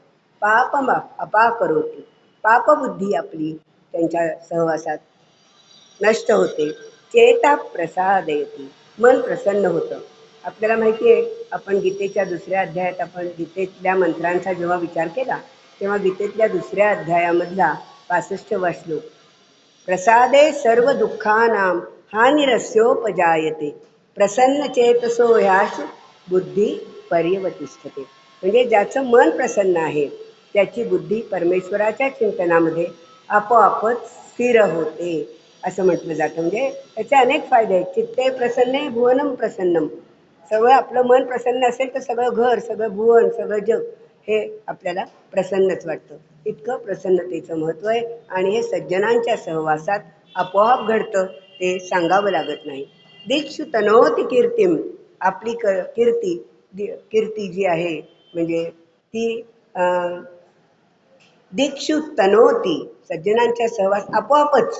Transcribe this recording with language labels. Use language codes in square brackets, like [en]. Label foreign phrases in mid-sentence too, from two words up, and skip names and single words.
[sa] पापम अपाकरोती. [mr] पापबुद्धी आपली त्यांच्या सहवासात नष्ट होते. [sa] चेता प्रसादयती. [mr] मन प्रसन्न होतं. आपल्याला माहिती आहे, आपण गीतेच्या दुसऱ्या अध्यायात आपण गीतेतल्या मंत्रांचा जेव्हा विचार केला तेव्हा गीतेतल्या दुसऱ्या अध्यायामधला 65वा श्लोक, [sa] प्रसादे सर्व दुःखानां हानिरस्योपजायते प्रसन्न चेतसो ह्याश बुद्धी पर्यवतिष्ठते. [mr] म्हणजे ज्याचं मन प्रसन्न आहे त्याची बुद्धी परमेश्वराच्या चिंतनामध्ये आपोआपच स्थिर होते असं म्हटलं जातं. म्हणजे त्याचे अनेक फायदे आहेत. [sa] चित्ते प्रसन्ने भुवनम प्रसन्नम. [mr] सगळं आपलं मन प्रसन्न असेल तर सगळं घर, सगळं भुवन, सगळं जग हे आपल्याला प्रसन्नच वाटतं. इतकं प्रसन्नतेचं महत्त्व आहे आणि हे सज्जनांच्या सहवासात आपोआप घडतं, ते सांगावं लागत नाही. [sa] दीक्षु तनोती कीर्तिम. [mr] आपली कीर्ती जी आहे म्हणजे ती [sa] दीक्षु तनोती, [mr] सज्जनांच्या सहवास आपोआपच.